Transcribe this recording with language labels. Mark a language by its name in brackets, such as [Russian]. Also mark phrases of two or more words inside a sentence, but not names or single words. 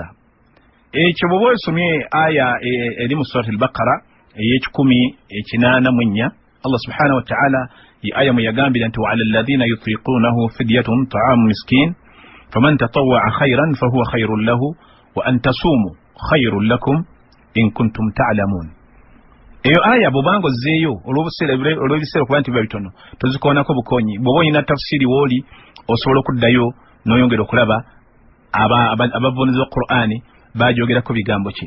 [Ganda] Ekyo bw'oba osomye aya eri mu Surat al-Baqara ey'ekikumi 84, [Arabic] الله سبحانه وتعالى [Ganda] ye aya mwe yagambira nti [Arabic] وعلى الذين يطيقونه فدية طعام مسكين فمن تطوع خيرا فهو خير له وأن تصوموا خير لكم إن كنتم تعلمون. [Ganda] Eyo aya bw'obanga ozzeeyo olw'ebiseera okuba nti biba bitono tozikoonako bukonyi, bw'oba olina tafsiri w'oli osobola okuddayo n'oyongera okulaba abavuunizi ba Qur'ani baajogerako bigambo ki.